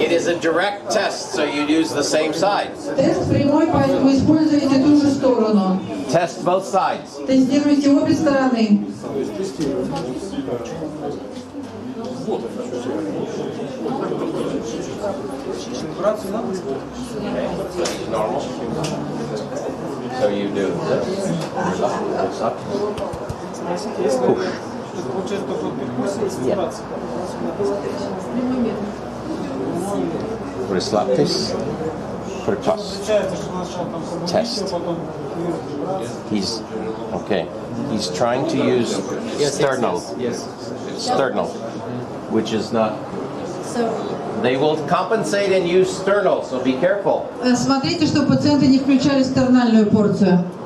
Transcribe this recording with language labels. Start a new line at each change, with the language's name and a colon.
English: It is a direct test, so you use the same side.
Russian: Тест прямой, поэтому используйте ту же сторону.
English: Test both sides.
Russian: Тестируйте обе стороны.
English: Normal. So you do this. Up. Push. Yeah.
Russian: Расслабьтесь.
English: Percuss. Test. He's okay. He's trying to use sternal. Sternal, which is not. They will compensate and use sternal, so be careful.
Russian: Смотрите, чтобы пациенты не включали стернальную порцию.